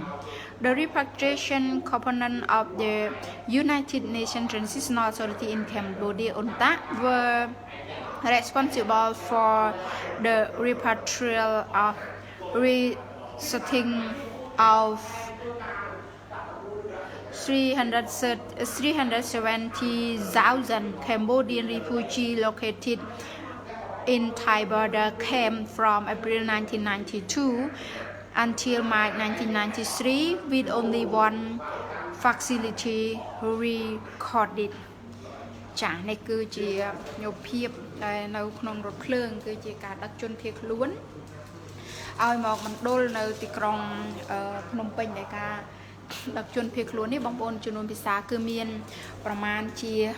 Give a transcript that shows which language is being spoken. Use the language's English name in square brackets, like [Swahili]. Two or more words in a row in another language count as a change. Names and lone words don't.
[English] The repatriation component of the United Nations Transitional Authority in Cambodia, UNTA, were responsible for the resetting of 370,000 Cambodian refugees located in Thai border camp from April 1992 until March 1993 with only one facility recorded [Khmer] ចា៎នេះគឺជាយោភាពដែលនៅក្នុងរថភ្លើងគឺជាការដឹកជនភៀសខ្លួនឲ្យមកមណ្ឌលនៅទីក្រុងភ្នំពេញដែលការដឹកជនភៀសខ្លួននេះបងប្អូនចំនួនភាសាគឺមានប្រមាណជា